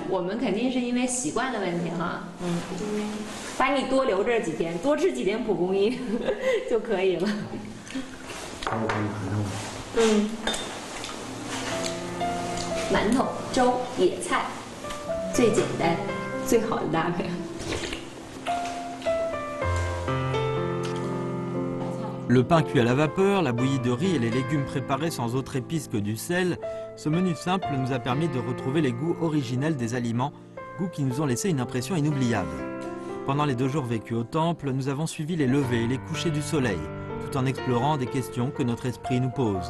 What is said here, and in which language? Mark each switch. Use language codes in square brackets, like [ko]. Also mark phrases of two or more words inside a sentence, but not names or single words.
[zh] 我们肯定是因为习惯的问题哈。把你多留着几天，多吃几天蒲公英就可以了。馒头、粥、野菜，最简单、最好的搭配。 [fr] Le pain cuit à la vapeur, la bouillie de riz et les légumes préparés sans autre épice que du sel, ce menu simple nous a permis de retrouver les goûts originels des aliments, goûts qui nous ont laissé une impression inoubliable. Pendant les 2 jours vécus au temple, nous avons suivi les levées et les couchers du soleil, tout en explorant des questions que notre esprit nous pose.